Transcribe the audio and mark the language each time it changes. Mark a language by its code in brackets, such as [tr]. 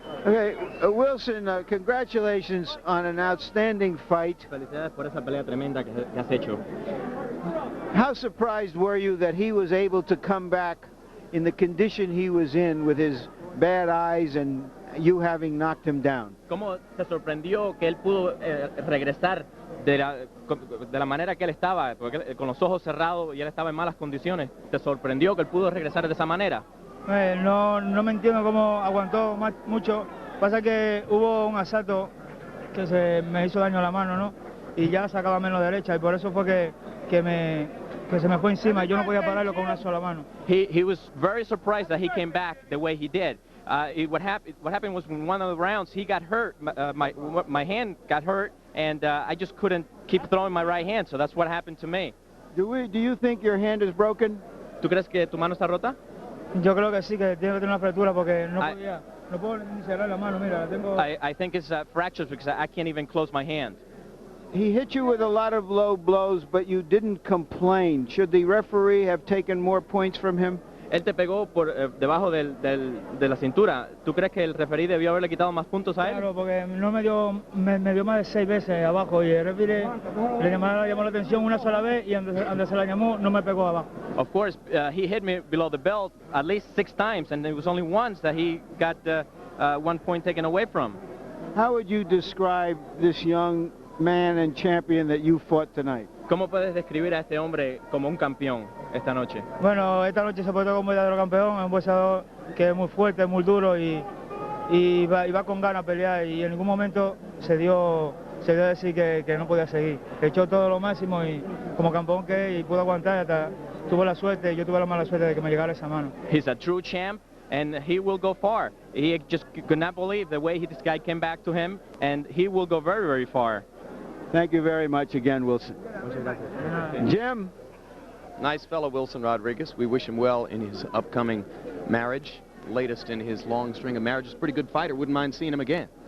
[en] Okay, Wilson, congratulations on an outstanding fight. [es] Felicidades por esa pelea tremenda que has hecho. [en] How surprised were you that he was able to come back in the condition he was in with his bad eyes and you having knocked him down? [es] ¿Cómo te sorprendió que él pudo regresar de la manera que él estaba, porque con los ojos cerrados y él estaba en malas condiciones? ¿Te sorprendió que él pudo regresar de esa manera? No me entiendo cómo aguantó mucho. Pasa que hubo un asalto que se me hizo daño a la mano, ¿no? Y ya sacaba menos derecha y por eso fue que se me fue encima y yo no podía pararlo con una sola mano. [en] He was very surprised that he came back the way he did. What happened was in one of the rounds he got hurt, my hand got hurt, and I just couldn't keep throwing my right hand, so that's what happened to me. Do you think your hand is broken? [es] ¿Tú crees que tu mano está rota? Yo creo que sí, que tiene que tener una fractura porque no puedo ni cerrar la mano, mira, la tengo. [en] I think it's fractures because I can't even close my hand. He hit you with a lot of low blows, but you didn't complain. Should the referee have taken more points from him? [es] Él te pegó por debajo de la cintura. ¿Tú crees que el referee debió haberle quitado más puntos a él? Claro, porque no me dio más de 6 veces abajo y el referee le llamó la atención una sola vez y donde se la llamó no me pegó abajo. [en] Of course, he hit me below the belt at least 6 times, and it was only once that he got 1 point taken away from. How would you describe this young man and champion that you fought tonight? [es] ¿Cómo puedes describir a este hombre como un campeón esta noche? Bueno, esta noche se portó como un verdadero campeón, es un boxeador que es muy fuerte, muy duro y va con ganas a pelear y en ningún momento se dio a decir que no podía seguir. Echó todo lo máximo y como campeón que y pudo aguantar hasta tuvo la suerte, yo tuve la mala suerte de que me llegara esa mano. [en] He's a true champ and he will go far. He just could not believe the way this guy came back to him, and he will go very, very far. Thank you very much again, Wilson. Jim? Nice fellow, Wilson Rodriguez. We wish him well in his upcoming marriage, latest in his long string of marriages. Pretty good fighter. Wouldn't mind seeing him again.